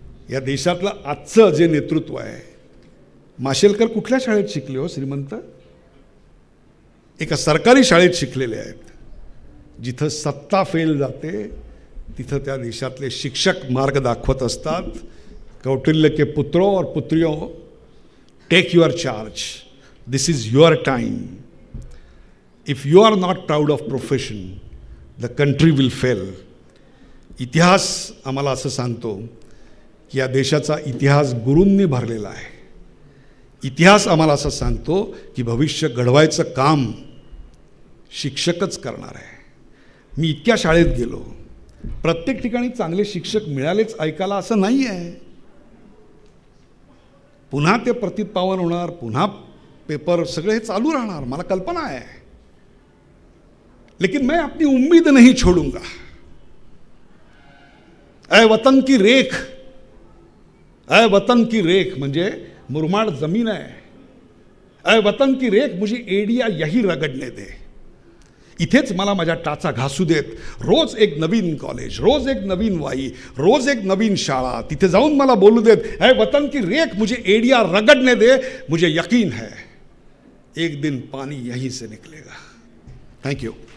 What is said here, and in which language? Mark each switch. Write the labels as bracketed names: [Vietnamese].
[Marathi] या देशातलं आजचं जे नेतृत्व आहे, माशेलकर कुठल्या शाळेत शिकले हो श्रीमंत? एका सरकारी शाळेत शिकलेले आहेत. जिथं सत्ता फेल जाते तिथं त्या देशातले शिक्षक मार्ग दाखवत असतात. [Hindi] कौटिल्य के पुत्रों और पुत्रियों, [English] Take your charge. This is your time. If you are not proud of profession, the country will fail. [Marathi] इतिहास आम्हाला असं सांगतो की या देशाचा इतिहास गुरूंनी भरलेला आहे. इतिहास आम्हाला असं सांगतो की भविष्य घडवायचं काम शिक्षकच करणार आहे. मी इतक्या शाळेत गेलो, प्रत्येक ठिकाणी चांगले शिक्षक मिळालेच ऐकायला असं नाही आहे. पुन्हा ते प्रतीत पावन होणार, पुन्हा पेपर सगळे हे चालू राहणार, मला कल्पना [Hindi] है, लेकिन मैं अपनी उम्मीद नहीं छोड़ूंगा। ऐ वतन की रेख, ऐ वतन की रेख [Marathi] म्हणजे मुरमाड जमीन [Hindi] है, ऐ वतन की रेख मुझे एडिया यही रगडने दे, [Marathi] इथेच मला माझ्या टाचा घासू देत, रोज एक नवीन कॉलेज, रोज एक नवीन वाई, रोज एक नवीन शाळा, तिथे जाऊन मला बोलू देत, [Hindi] ऐ वतन की रेख मुझे एडिया रगडने दे, मुझे यकीन है एक दिन पानी यहीं से निकलेगा। Thank you.